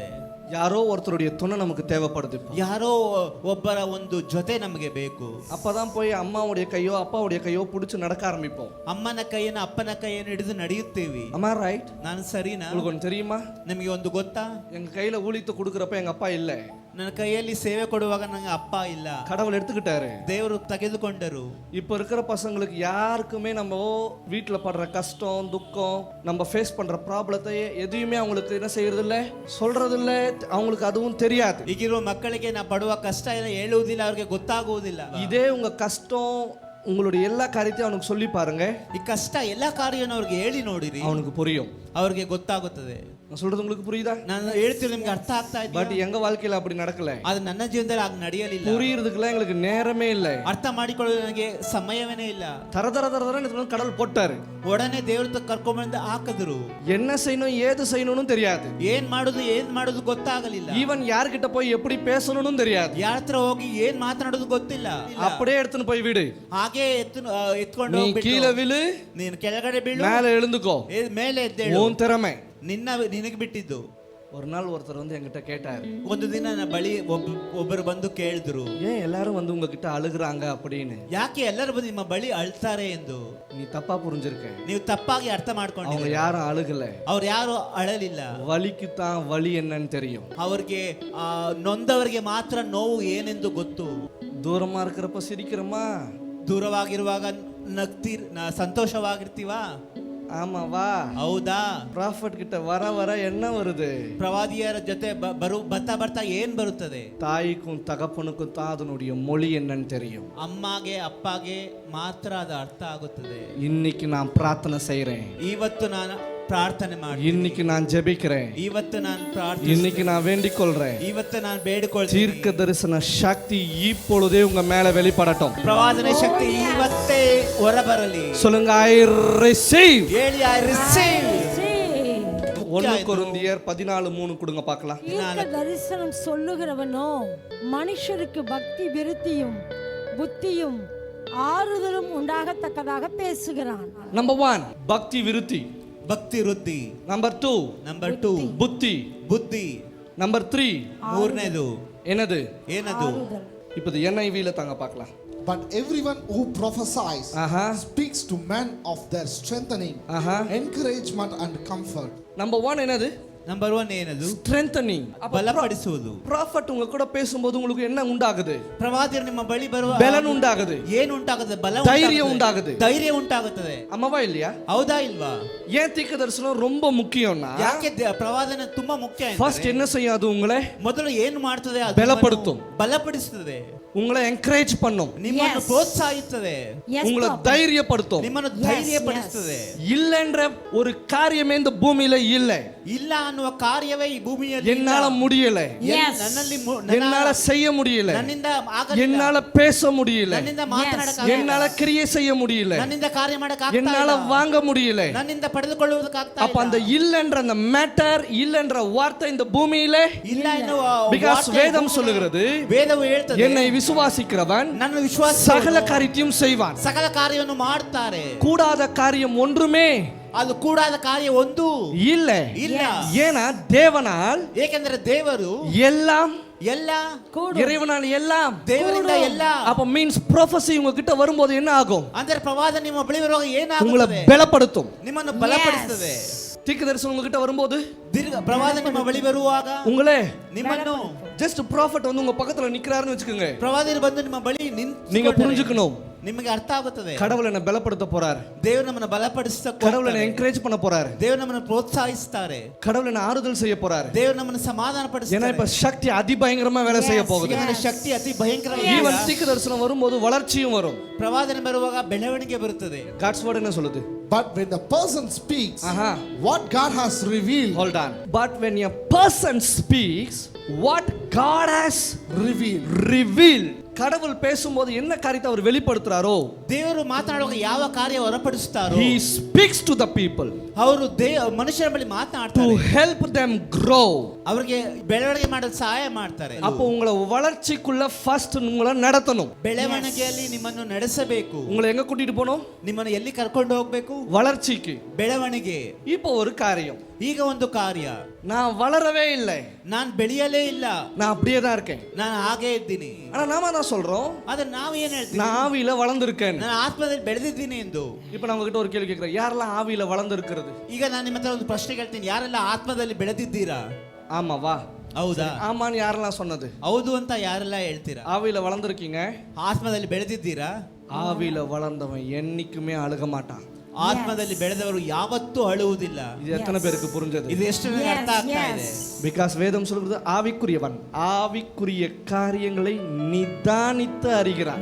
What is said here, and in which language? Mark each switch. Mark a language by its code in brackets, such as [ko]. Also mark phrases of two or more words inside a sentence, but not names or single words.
[ta] யாரோ ஒருத்தருடைய துணை நமக்கு தேவைப்படுது. [kn] ಯಾರೋ ಒಬ್ಬರ ಒಂದು ಜೊತೆ ನಮಗೆ ಬೇಕು. [ta] அப்பதான் போய் அம்மாவுடைய கையோ அப்பாவுடைய கையோ பிடிச்சு நடக்க ஆரம்பிப்போம். [kn] ಅಮ್ಮನ ಕೈಯನ್ನು ಅಪ್ಪನ ಕೈಯನ್ನು ಹಿಡಿದು ನಡೆಯುತ್ತೇವೆ. [ta] அம்மா ரைட்? [kn] ನಾನು ಸರಿನಾ? [ta] உங்களுக்கு ஒன்று தெரியுமா? [kn] ನಿಮಗೆ ಒಂದು ಗೊತ್ತಾ? [ta] எங்க கையில ஊழித்து கொடுக்கறப்ப எங்க அப்பா இல்ல. [kn] ನನ್ನ ಕೈಯಲ್ಲಿ ಸೇವೆ ಕೊಡುವಾಗ ನಂಗೆ ಅಪ್ಪ ಇಲ್ಲ. [ta] கடவுள் எடுத்துக்கிட்டாரு. [kn] ದೇವರು ತೆಗೆದುಕೊಂಡರು. [ta] இப்போ இருக்கிற பசங்களுக்கு யாருக்குமே நம்ம வீட்டில் படுற கஷ்டம் துக்கம் நம்ம ஃபேஸ் பண்ற ப்ராப்ளத்தை எதையுமே அவங்களுக்கு என்ன செய்யறது இல்லை, சொல்றது இல்லை, அவங்களுக்கு அதுவும் தெரியாது. [kn] ಈಗಿರುವ ಮಕ್ಕಳಿಗೆ ನಾ ಪಡುವ ಕಷ್ಟ ಎಲ್ಲ ಹೇಳುವುದಿಲ್ಲ, ಅವ್ರಿಗೆ ಗೊತ್ತಾಗುವುದಿಲ್ಲ. [ta] இதே உங்க கஷ்டம் உங்களுடைய எல்லா காரியத்தையும் அவனுக்கு சொல்லி பாருங்க, [kn] ಈ ಕಷ್ಟ ಎಲ್ಲಾ ಕಾರ್ಯವನ್ನು ಅವ್ರಿಗೆ ಹೇಳಿ ನೋಡಿರಿ, [ta] அவனுக்கு புரியும். [kn] ಅವ್ರಿಗೆ ಗೊತ್ತಾಗುತ್ತದೆ. [ta] நான் சொல்றது உங்களுக்கு புரியுதா? [kn] ನಾನು ಹೇಳ್ತೀನಿ ನಿಮ್ಗೆ ಅರ್ಥ ಆಗ್ತಾ ಇದೆ. [ta] பட் எங்க வாழ்க்கையில அப்படி நடக்கல. [kn] ಅದು ನನ್ನ ಜೀವನದಲ್ಲಿ ಆಗ ನಡೆಯಲಿಲ್ಲ. [ta] புரியுறதுக்குலாம் எங்களுக்கு நேரமே இல்லை, [kn] ಅರ್ಥ ಮಾಡಿಕೊಳ್ಳಲು ನನಗೆ ಸಮಯವೇ ಇಲ್ಲ. [ta] தர தர தர தர கடவுள் போட்டாரு. [kn] ಒಡನೆ ದೇವ್ರ ಕರ್ಕೊಂಡ್ಬಂದು ಹಾಕಿದ್ರು. [ta] என்ன செய்யணும் ஏது செய்யணும்னு தெரியாது, [kn] ಏನ್ ಮಾಡುದು ಗೊತ್ತಾಗಲಿಲ್ಲ. [ta] ஈவன் யார்கிட்ட போய் எப்படி பேசணும்னு தெரியாது, [kn] ಯಾರ ಹತ್ರ ಹೋಗಿ ಏನ್ ಮಾತನಾಡೋದು ಗೊತ್ತಿಲ್ಲ. [ta] அப்படியே எடுத்துன்னு போய் விடு. [kn] ಹಾಗೆ ಎತ್ಕೊಂಡು [ta] நீ [kn] ಹೋಗ್ಬಿಟ್ಟು [ta] கீழே விழு, [kn] ನೀನು ಕೆಳಗಡೆ ಬೀಳು, [ta] மேலே எழுந்துக்கோ, [kn] ಮೇಲೆ ಎದ್ದೇಳು. [ta] உன் திறமை. [kn] ನಿನಗೆ ಬಿಟ್ಟಿದ್ದು. [ta] ஒரு நாள் ஒருத்தர் வந்து என்கிட்ட கேட்டாரு, [kn] ಒಂದು ದಿನ ನನ್ನ ಬಳಿ ಒಬ್ಬರು ಬಂದು ಕೇಳಿದ್ರು, [ta] ஏன் எல்லாரும் வந்து உங்ககிட்ட அழுகுறாங்க அப்படின்னு. [kn] ಯಾಕೆ ಎಲ್ಲರೂ ಬಂದು ನಿಮ್ಮ ಬಳಿ ಅಳ್ತಾರೆ ಎಂದು. [ta] நீ தப்பா புரிஞ்சிருக்க, [kn] ನೀವು ತಪ್ಪಾಗಿ ಅರ್ಥ [ta] அவங்க [kn] ಮಾಡ್ಕೊಂಡಿದ್ದೀರಿ. [ta] யாரும் அழுகல, [kn] ಅವ್ರು ಯಾರು ಅಳಲಿಲ್ಲ. [ta] வலிக்கு தான் வலி என்னன்னு தெரியும். [kn] ಅವ್ರಿಗೆ ನೊಂದವರಿಗೆ ಮಾತ್ರ ನೋವು ಏನೆಂದು ಗೊತ್ತು. [ta] தூரமா இருக்கிறப்ப சிரிக்கிறோமா, [kn] ದೂರವಾಗಿರುವಾಗ ಸಂತೋಷವಾಗಿರ್ತೀವಾ? [ta] ஆமாவா? [kn] ಹೌದಾ? [ta] ಪ್ರಾಫಿಟ್ கிட்ட வர வர என்ன வருது? [kn] ಪ್ರವಾದಿಯರ ಜೊತೆ ಬರ್ತಾ ಏನ್ ಬರುತ್ತದೆ? [ta] தாய்க்கும் தகப்பனுக்கும் தான் அதனுடைய மொழி என்னன்னு தெரியும். [kn] ಅಮ್ಮಗೆ ಅಪ್ಪಗೆ ಮಾತ್ರ ಅದು ಅರ್ಥ ಆಗುತ್ತದೆ. [ta] இன்னைக்கு நான் பிரார்த்தனை செய்றேன், [kn] ಇವತ್ತು ನಾನು ಪ್ರಾರ್ಥನೆ ಮಾಡಿ, [ta] இன்னைக்கு நான் ஜெபிக்கிறேன், [kn] ಇವತ್ತು ನಾನು ಪ್ರಾರ್ಥನೆ, [ta] இன்னைக்கு நான் வேண்டிக் கொள்றேன். [kn] ಇವತ್ತು ನಾನು ಬೇಡಿಕೊಳ್ತೀನಿ, [ta] தீர்க்க தரிசன சக்தி இப்பொழுதே உங்க மேல வெளிப்படட்டும். [kn] ಪ್ರವಾದನೆ ಶಕ್ತಿ ಇವತ್ತೇ ಹೊರಬರಲಿ. [ta] சொல்லுங்க, [en] I receive. [kn] ಹೇಳಿ, [en] I receive. [ta] 1 கொரிந்தியர் 14:3 கொடுங்க பார்க்கலாம். தீர்க்க தரிசனம் சொல்லுகிறவனோ மனுஷருக்கு பக்தி விருத்தியும் புத்தியும் ஆறுதலும் உண்டாகத்தக்கதாக பேசுகிறான். நம்பர் 1 பக்தி விருத்தி, [kn] ಭಕ್ತಿ ವೃದ್ಧಿ. [ta] நம்பர் 2 புத்தி, [kn] ಬುದ್ಧಿ. [ta] நம்பர் 3 [kn] ಮೂರನೇದು [ta] என்னது? ஆறுதல். இப்போ NIV-ல தாங்க பார்க்கலாம். [en] But everyone who prophesies speaks to men of their strengthening, encouragement and comfort. [ta] நம்பர் 1 என்னது? [kn] ನಂಬರ್ 1 ಏನದು? [ta] strengthening. [kn] ಬಲಪಡಿಸುವುದು. [ta] prophet உங்க கூட பேசும்போது உங்களுக்கு என்ன உண்டாகுது? [kn] ಪ್ರವಾದಿಯರು ನಿಮ್ಮ ಬಳಿ ಬರುವ [ta] பலன் உண்டாகுது. [kn] ಏನು ಉಂಟಾಗುತ್ತದೆ? ಬಲ [ta] தைரியம் உண்டாகுது. [kn] ಧೈರ್ಯ ಉಂಟಾಗುತ್ತದೆ. [ta] ஆமாவா இல்லையா? [kn] ಹೌದಾ ಇಲ್ವಾ? [ta] ஏன் தீர்க்க தரிசனம் ரொம்ப முக்கியம்னா, [kn] ಯಾಕೆ ಪ್ರವಾದನೆ ತುಂಬಾ ಮುಖ್ಯ? [ta] ஃபர்ஸ்ட் என்ன செய்யும் அது? உங்களை [kn] ಮೊದಲು ಏನು ಮಾಡ್ತದೆ? ಅದು [ta] பலப்படுத்தும், [kn] ಬಲಪಡಿಸುತ್ತದೆ, [ta] உங்களை என்கரேஜ் பண்ணும், [kn] ನಿಮ್ಮನ್ನು ಪ್ರೋತ್ಸಾಹಿಸುತ್ತದೆ, [ta] உங்களை தைரியப்படுத்தும், [kn] ನಿಮ್ಮನ್ನು ಧೈರ್ಯಪಡಿಸುತ್ತದೆ. [ta] இல்லன்ற ஒரு காரியமே இந்த பூமியில இல்ல. [kn] ಇಲ್ಲ ಅನ್ನುವ ಕಾರ್ಯವೇ ಈ ಭೂಮಿಯಲ್ಲಿ [ta] என்னால முடியல, [kn] ನನ್ನಲ್ಲಿ [ta] என்னால செய்ய முடியல, [kn] ನನ್ನಿಂದ ಆಗಲಿಲ್ಲ, [ta] என்னால பேச முடியல, [kn] ನನ್ನಿಂದ ಮಾತನಾಡಕ್ಕೆ [ta] என்னால கிரியை செய்ய முடியல, [kn] ನನ್ನಿಂದ ಕಾರ್ಯ ಮಾಡಕ್ಕೆ ಆಗ್ತಾ ಇಲ್ಲ, [ta] என்னால வாங்க முடியல. [kn] ನನ್ನಿಂದ ಪಡೆದುಕೊಳ್ಳುವುದಕ್ಕೆ ಆಗ್ತಾ [ta] அப்ப அந்த [kn] ಇಲ್ಲ. [ta] இல்லன்ற அந்த மேட்டர், இல்லன்ற வார்த்தை இந்த பூமியில [kn] ಇಲ್ಲ ಎನ್ನುವ [ta] because [kn] ವಾರ್ತೆ [ta] வேதம் சொல்லுகிறது, [kn] ವೇದವು ಹೇಳ್ತದೆ, [ta] என்னை விசுவாசிக்கிறவன் [kn] ನನ್ನ ವಿಶ್ವಾಸ [ta] சகல காரியத்தையும் செய்வான். [kn] ಸಕಲ ಕಾರ್ಯವನ್ನು ಮಾಡ್ತಾರೆ. [ta] கூடாத காரியம் ஒன்றுமே [kn] ಅದು ಕೂಡಾದ ಕಾರ್ಯ ಒಂದು [ta] இல்ல. [kn] ಇಲ್ಲ. [ta] ஏன்னா தேவனால் [kn] ಏಕೆಂದರೆ ದೇವರು [ta] எல்லாம், [kn] ಎಲ್ಲ, [ta] இறைவனால் எல்லாம், [kn] ದೇವರಿಂದ ಎಲ್ಲ. [ta] அப்ப [en] means prophecy [ta] உங்ககிட்ட வரும்போது என்ன ஆகும்? [kn] ಅಂದರೆ ಪ್ರವಾದ ನಿಮ್ಮ ಬಳಿ ಬರುವಾಗ [ta] உங்களை [kn] ಏನಾಗುತ್ತದೆ? [ta] பலப்படுத்தும். [kn] ನಿಮ್ಮನ್ನು ಬಲಪಡಿಸುತ್ತದೆ. [ta] தீர்க்க தரிசனம் உங்ககிட்ட வரும்போது, [kn] ಪ್ರವಾದ ನಿಮ್ಮ ಬಳಿ ಬರುವಾಗ [ta] உங்களே [kn] ನಿಮ್ಮನ್ನು [en] just prophet [ta] வந்து உங்க பக்கத்துல நிக்கிறாருன்னு வச்சுக்கோங்க, [kn] ಪ್ರವಾದಿಗಳು ಬಂದು ನಿಮ್ಮ ಬಳಿ [ta] நீங்க புரிஞ்சுக்கணும், [kn] ನಿಮಗೆ ಅರ್ಥ ಆಗುತ್ತದೆ, [ta] கடவுள் என்ன பலப்படுத்த போறாரு, [kn] ದೇವರು ನಮ್ಮನ್ನು ಬಲಪಡಿಸುತ್ತಾ, [ta] கடவுள் என்ன என்கரேஜ் பண்ண போறாரு, [kn] ದೇವರು ನಮ್ಮನ್ನು ಪ್ರೋತ್ಸಾಹಿಸುತ್ತಾರೆ, [ta] கடவுள் என்ன ஆறுதல் செய்ய போறாரு. [kn] ದೇವರು ನಮ್ಮನ್ನು ಸಮಾಧಾನ [ta] ஏன்னா [kn] ಪಡಿಸುತ್ತಾರೆ. [ta] இப்ப சக்தி அதிபயங்கரமா வேலை செய்ய போகுது. [kn] ಯಾಕಂದ್ರೆ ಶಕ್ತಿ ಅತಿ ಭಯಂಕರ. [ta] ஈவன் தீர்க்க தரிசனம் வரும்போது வளர்ச்சியும் வரும். [kn] ಪ್ರವಾದನೆ ಬರುವಾಗ ಬೆಳವಣಿಗೆ ಬರುತ್ತದೆ. [en] God's word [ta] என்ன சொல்லுது? [en] But when the person speaks what God has revealed, hold on, but when a person speaks what God has revealed, [ta] கடவுள் பேசும்போது என்ன காரியத்தை அவர் வெளிப்படுத்துறாரோ, [kn] ದೇವರು ಮಾತನಾಡುವಾಗ ಯಾವ ಕಾರ್ಯ ಹೊರಪಡಿಸುತ್ತಾರೋ, [en] he speaks to the people, [kn] ಅವರು ಮನುಷ್ಯರ ಬಳಿ ಮಾತನಾಡ್ತಾರೆ, [en] to help them grow, [kn] ಅವರಿಗೆ ಬೆಳವಣಿಗೆ ಮಾಡಲು ಸಹಾಯ ಮಾಡ್ತಾರೆ. [ta] அப்போ உங்களை வளர்ச்சிக்குள்ள ஃபர்ஸ்ட் உங்களை நடத்தணும். [kn] ಬೆಳವಣಿಗೆಯಲ್ಲಿ ನಿಮ್ಮನ್ನು ನಡೆಸಬೇಕು. [ta] உங்களை எங்க கூட்டிட்டு போணும்? [kn] ನಿಮ್ಮನ್ನು ಎಲ್ಲಿ ಕರ್ಕೊಂಡು ಹೋಗ್ಬೇಕು? [ta] வளர்ச்சிக்கு. [kn] ಬೆಳವಣಿಗೆ. [ta] இப்போ ஒரு காரியம், [kn] ಈಗ ಒಂದು ಕಾರ್ಯ, [ta] நான் வளரவே இல்லை, [kn] ನಾನು ಬೆಳೆಯಲೇ ಇಲ್ಲ, [ta] நான் அப்படியே தான் இருக்கேன். [kn] ನಾನು ಹಾಗೆ ಇದ್ದೀನಿ. [ta] ஆனா நாம தான் சொல்றோம், [kn] ಆದ್ರೆ ನಾವು ಏನ್ ಹೇಳ್ತೀವಿ? [ta] நான் ஆவியில வளர்ந்திருக்கேன். [kn] ನಾನು ಆತ್ಮದಲ್ಲಿ ಬೆಳೆದಿದ್ದೀನಿ ಎಂದು. [ta] இப்போ நான் உங்ககிட்ட ஒரு கேள்வி கேட்கிறேன், யாரெல்லாம் ஆவியில வளர்ந்திருக்கிறது? [kn] ಈಗ ನಾನು ನಿಮ್ಮ ಹತ್ರ ಒಂದು ಪ್ರಶ್ನೆ ಕೇಳ್ತೀನಿ, ಯಾರೆಲ್ಲ ಆತ್ಮದಲ್ಲಿ ಬೆಳೆದಿದ್ದೀರಾ? [ta] ஆமா வா. [kn] ಹೌದಾ? [ta] ஆமான்னு யாரெல்லாம் சொன்னது? [kn] ಹೌದು ಅಂತ ಯಾರೆಲ್ಲ ಹೇಳ್ತೀರಾ? [ta] ஆவியில வளர்ந்துருக்கீங்க. [kn] ಆತ್ಮದಲ್ಲಿ ಬೆಳೆದಿದ್ದೀರಾ? [ta] ஆவியில வளர்ந்தவன் என்னைக்குமே அழுக மாட்டான். [kn] ಆತ್ಮದಲ್ಲಿ ಬೆಳೆದವರು ಯಾವತ್ತೂ ಅಳುವುದಿಲ್ಲ. [ta] இது எத்தனை பேருக்கு புரிஞ்சது? [kn] ಇದು ಎಷ್ಟು ಜನರಿಗೆ ಅರ್ಥ ಆಗ್ತಾ ಇದೆ? [ta] பிகாஸ் வேதம் சொல்கிறது ஆவிக்குரியவன் ஆவிக்குரிய காரியங்களை நிதானித்து அறிகிறான்.